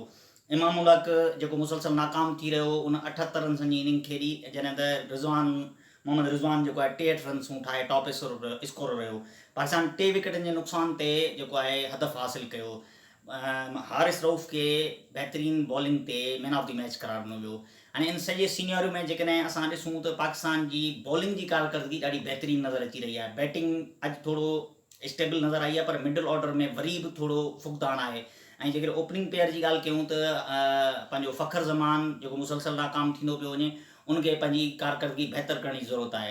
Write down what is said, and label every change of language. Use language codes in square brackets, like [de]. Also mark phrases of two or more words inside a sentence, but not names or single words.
[sd] इमाम उल हक जेको मुसलसल नाकाम थी रहियो, उन 78 रन्सनि जी इनिंग खेॾी, जॾहिं त मोहम्मद रिज़वान जेको आहे 63 रन्सूं ठाहे टॉप स्कोरर रहियो। पाकिस्तान 3 विकेटनि जे नुक़सान ते जेको आहे हदफ़ हासिल कयो। हारिस रऊफ़ खे बहितरीन बॉलिंग ते [en] man of the match [sd] करार ॾिनो वियो। हाणे इन सॼे सीनियरियो में जेकॾहिं असां ॾिसूं त पाकिस्तान जी बॉलिंग जी कारकर्दगी ॾाढी बहितरीन नज़र अची रही आहे। बैटिंग अॼु थोरो स्टेबल नज़र आई आहे, पर [en] middle order [sd] में वरी बि थोरो फुक़दान आहे। ऐं जेकॾहिं [en] opening pair [sd] जी ॻाल्हि कयूं त पंहिंजो फ़खर ज़मान जेको मुसलसल नाकाम थींदो पियो वञे, उनखे पंहिंजी कारकर्दगी बहितर करण जी ज़रूरत आहे।